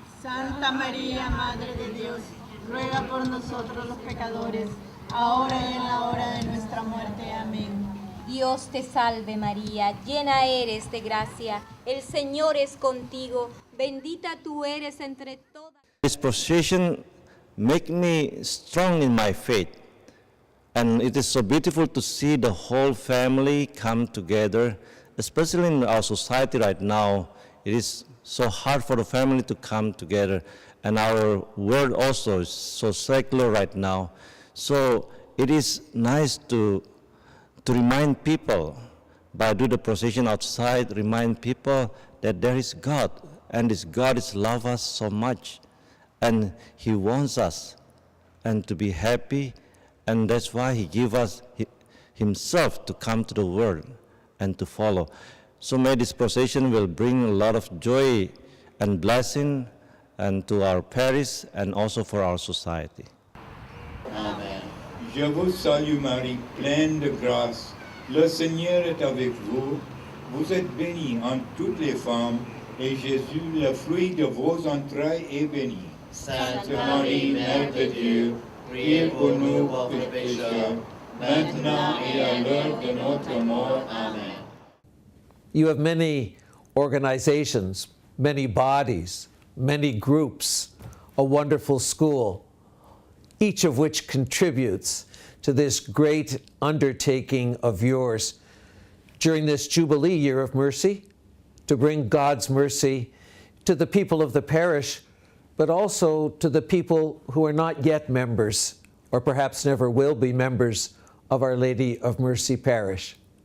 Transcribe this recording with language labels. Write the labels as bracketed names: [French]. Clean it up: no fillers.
[Spanish] Santa María, Madre de Dios, ruega por nosotros los pecadores, ahora y en la hora de nuestra muerte. Amén. Dios te salve María, llena eres de gracia, el Señor es contigo, bendita tú eres entre todas. [English] This procession makes me strong in my faith, and it is so beautiful to see the whole family come together, especially in our society right now. It is so hard for the family to come together, and our world also is so secular right now. So it is nice to remind people, by doing the procession outside, remind people that there is God, and this God is love us so much, and He wants us and to be happy, and that's why He give us Himself to come to the world and to follow. So may this procession will bring a lot of joy and blessing and to our parish and also for our society. Amen. [French] Je vous salue Marie, pleine de grâce. Le Seigneur est avec vous. Vous êtes bénie entre toutes les femmes, et Jésus, le fruit de vos entrailles, est béni. Sainte Marie, Mère de Dieu, priez pour nous pauvres pécheurs, maintenant et à l'heure de notre mort. Amen. [English] You have many organizations, many bodies, many groups, a wonderful school, each of which contributes to this great undertaking of yours during this Jubilee Year of Mercy, to bring God's mercy to the people of the parish, but also to the people who are not yet members, or perhaps never will be members, of Our Lady of Mercy Parish.